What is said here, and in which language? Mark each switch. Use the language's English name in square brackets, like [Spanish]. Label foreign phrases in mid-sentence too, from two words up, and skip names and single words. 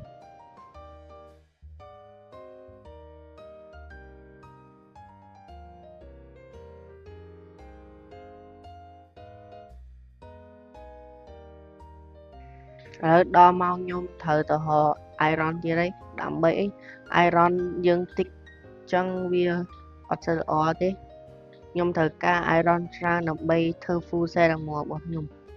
[Khmer] ឥឡូវដល់ម៉ោងខ្ញុំត្រូវទៅរក iron ទៀតហើយដើម្បីអី iron យើងតិចចឹងវាអត់សូវល្អទេខ្ញុំត្រូវការ iron ច្រើនដើម្បីធ្វើ [English] full set armor [Khmer] របស់ខ្ញុំ